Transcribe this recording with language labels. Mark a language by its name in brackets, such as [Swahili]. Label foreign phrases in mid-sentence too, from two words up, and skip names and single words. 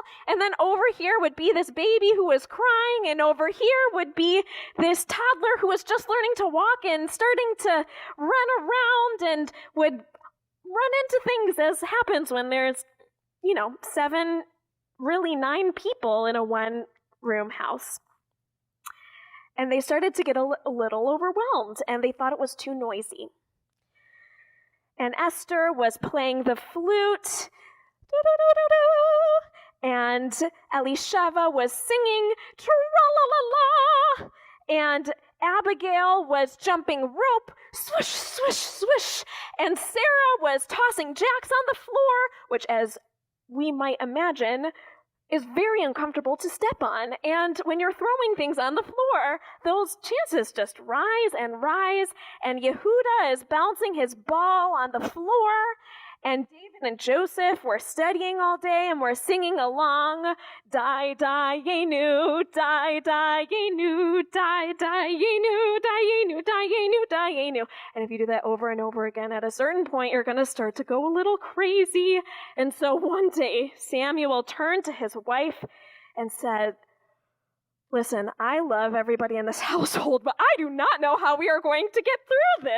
[English] And then over here would be this baby who was crying, and over here would be this toddler who was just learning to walk and starting to run around and would run into things, as happens when there's, 7, really 9 people in a one-room house. And they started to get a little overwhelmed, and they thought it was too noisy. And Esther was playing the flute, and Elisheva was singing, tra-la-la-la, and Abigail was jumping rope, swish, swish, swish, and Sarah was tossing jacks on the floor, which, as we might imagine, is very uncomfortable to step on. And when you're throwing things on the floor, those chances just rise, and Yehuda is bouncing his ball on the floor, and David and Joseph were studying all day and were singing along, [Hebrew] די, די, ינו, די, די, ינו, די, די, ינו, די, ינו, די, ינו, די, yenu. [English] And if you do that over and over again, at a certain point, you're going to start to go a little crazy. And so one day, Samuel turned to his wife and said, listen, I love everybody in this household, but I do not know how we are going to get through this.